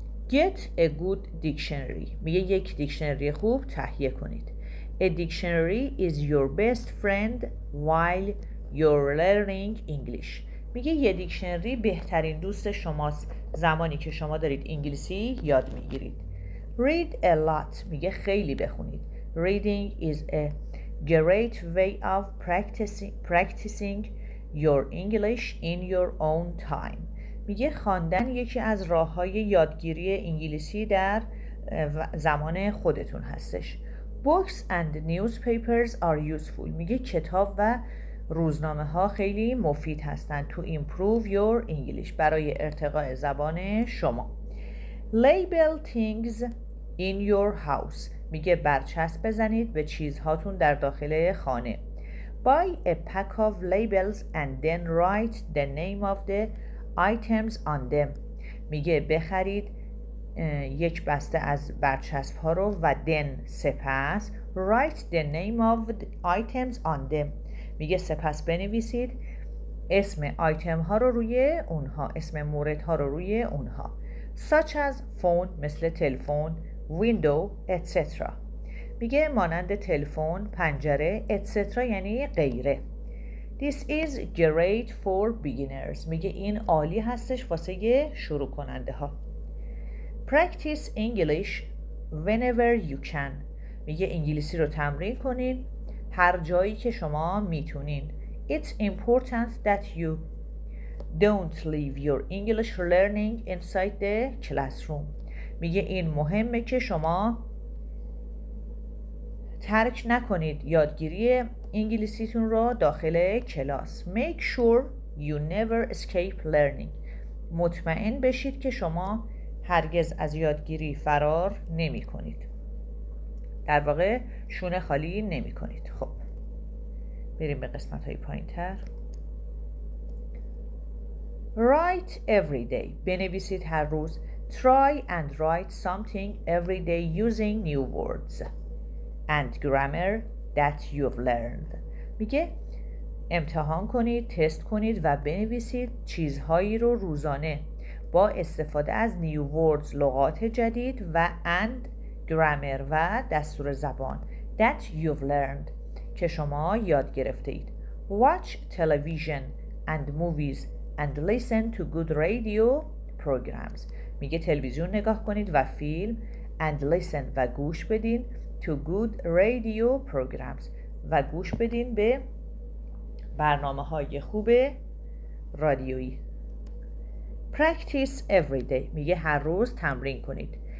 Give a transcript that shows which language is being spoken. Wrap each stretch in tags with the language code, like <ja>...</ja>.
<en>Get a good dictionary،</en> <fa>میگه یک دیکشنری خوب تهیه کنید.</fa> <en>A dictionary is your best friend while you're learning English،</en> <fa>میگه یه دیکشنری بهترین دوست شماست زمانی که شما دارید انگلیسی یاد میگیرید.</fa> <en>Read a lot،</en> <fa>میگه خیلی بخونید.</fa> <en>Reading is a great way of practicing your English in your own time.</en> <fa>میگه خواندن یکی از راه‌های یادگیری انگلیسی در زمان خودتون هستش.</fa> <en>Books and newspapers are useful.</en> <fa>میگه کتاب و روزنامه ها خیلی مفید هستند</fa> <en>to improve your English</en> <fa>برای ارتقاء زبان شما.</fa> <en>Label things in your house.</en> <fa>میگه برچسب بزنید به چیزهاتون در داخل خانه.</fa> <en>Buy a pack of labels and then write the name of the items on them.</en> <fa>میگه بخرید یک بسته از برچسب ها رو و then سپس</fa> <en>write the name of the items on them.</en> <fa>میگه سپس بنویسید اسم آیتم ها رو روی اونها، اسم مورد ها رو روی اونها.</fa> <en>such as phone</en> <fa>مثل تلفن،</fa> <en>window etc.</en> <fa>میگه مانند تلفن، پنجره etc. یعنی غیره.</fa> <en>This is great for beginners.</en> <fa>میگه این عالی هستش واسه شروع کننده ها.</fa> <en>Practice English whenever you can.</en> <fa>میگه انگلیسی رو تمرین کنین هر جایی که شما میتونین.</fa> <en>It's important that you don't leave your English learning inside the classroom.</en> <fa>میگه این مهمه که شما ترک نکنید یادگیری انگلیسیتون رو داخل کلاس.</fa> <en>Make sure you never escape learning.</en> <fa>مطمئن بشید که شما هرگز از یادگیری فرار نمی کنید. در واقع شونه خالی نمی کنید. خب بریم به قسمت های پایین تر.</fa> <en>Write every day.</en> <fa>بنویسید هر روز.</fa> <en>Try and write something every day using new words and grammar that you've learned.</en> <fa>میگه امتحان کنید، تست کنید و بنویسید چیزهایی رو روزانه با استفاده از</fa> <en>new words</en> <fa>لغات جدید و</fa> <en>and grammar</en> <fa>و دستور زبان</fa> <en>that you've learned</en> <fa>که شما یاد گرفته اید.</fa> <en>Watch television and movies and listen to good radio programs.</en> <fa>میگه تلویزیون نگاه کنید و فیلم</fa> <en>and listen</en> <fa>و گوش بدین</fa> <en>to good radio programs</en> <fa>و گوش بدین به برنامه های خوب رادیویی.</fa> <en>Practice every day.</en> <fa>میگه هر روز تمرین کنید.</fa>